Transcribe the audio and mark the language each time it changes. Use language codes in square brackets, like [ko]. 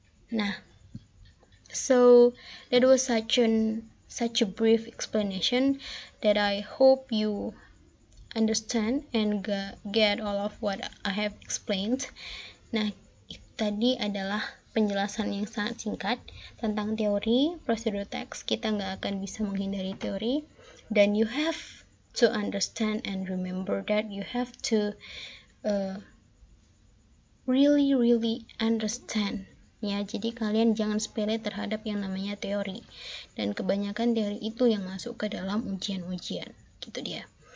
[en] Nah, so that was such a brief explanation that I hope you understand and get all of what I have explained. [id] Nah, tadi adalah penjelasan yang sangat singkat tentang teori prosedur teks. Kita nggak akan bisa menghindari teori, dan [en] you have to understand and remember that you have to really understand ya. [id] Jadi kalian jangan sepele terhadap yang namanya teori, dan kebanyakan teori itu yang masuk ke dalam ujian-ujian, gitu dia.